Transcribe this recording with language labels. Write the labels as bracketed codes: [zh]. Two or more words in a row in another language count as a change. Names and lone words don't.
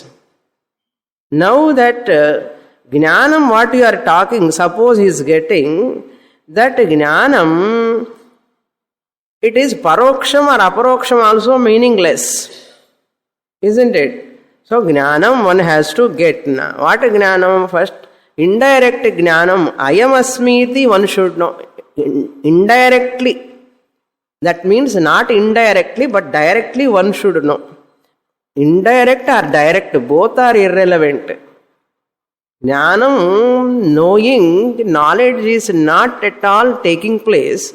[en] Now that Jnanam, what you are talking, suppose he is getting that Jnanam, it is Paroksham or Aparoksham also meaningless. Isn't it? So Jnanam one has to get. What Jnanam? First, indirect Jnanam. [sa] Ayam asmiti [en] one should know. Indirectly. That means not indirectly but directly one should know. Indirect or direct, both are irrelevant. Jnanam, knowing, knowledge is not at all taking place.